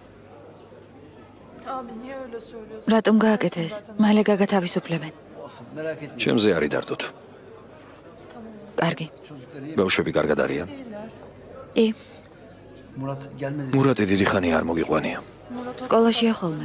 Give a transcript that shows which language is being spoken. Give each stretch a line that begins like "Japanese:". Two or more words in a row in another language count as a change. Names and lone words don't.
Georgian: რატომ გააკეთე ეს? მალე გაგათავისუფლებენ.
Turkish: Olsun. Merak etmeyin.
Georgian: ჩემზე არ იდარდოთ. კარგი.
Turkish: Çocukları iyi.
Georgian: ბავშვები კარგად არიან. კი,
Turkish: Murat gelmedi.
Georgian: მურატი დიდი ხანი არ მოგიყვანია. სკოლაშია ხოლმე.